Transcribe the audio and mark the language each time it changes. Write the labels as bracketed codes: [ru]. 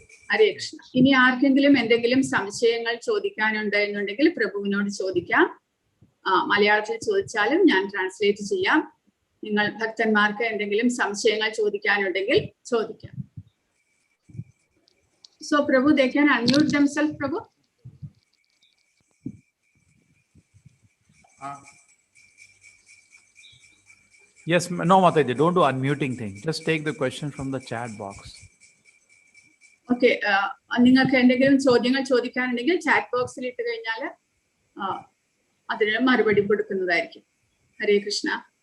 [ml] ഹരേ കൃഷ്ണ. ഇനി ആർക്കെങ്കിലും എന്തെങ്കിലും സംശയങ്ങൾ ചോദിക്കാനുണ്ട് എന്നുണ്ടെങ്കിൽ പ്രഭുവിനോട് ചോദിക്കാം. മലയാളത്തിൽ ചോദിച്ചാലും ഞാൻ ട്രാൻസ്ലേറ്റ് ചെയ്യാം. നിങ്ങൾ ഭക്തന്മാർക്ക് എന്തെങ്കിലും സംശയങ്ങൾ ചോദിക്കാനുണ്ടെങ്കിൽ ചോദിക്കാം. [en] So Prabhu, they can unmute themselves, Prabhu. Yes, no Mataji, don't do unmuting thing. Just take the question from the chat box. [ml] Okay, നിങ്ങൾക്ക് എന്തെങ്കിലും ചോദ്യങ്ങൾ ചോദിക്കാനുണ്ടെങ്കിൽ ചാറ്റ് ബോക്സിൽ ഇട്ട് കഴിഞ്ഞാൽ അതിന് മറുപടി കൊടുക്കുന്നതായിരിക്കും. ഹരേ കൃഷ്ണ.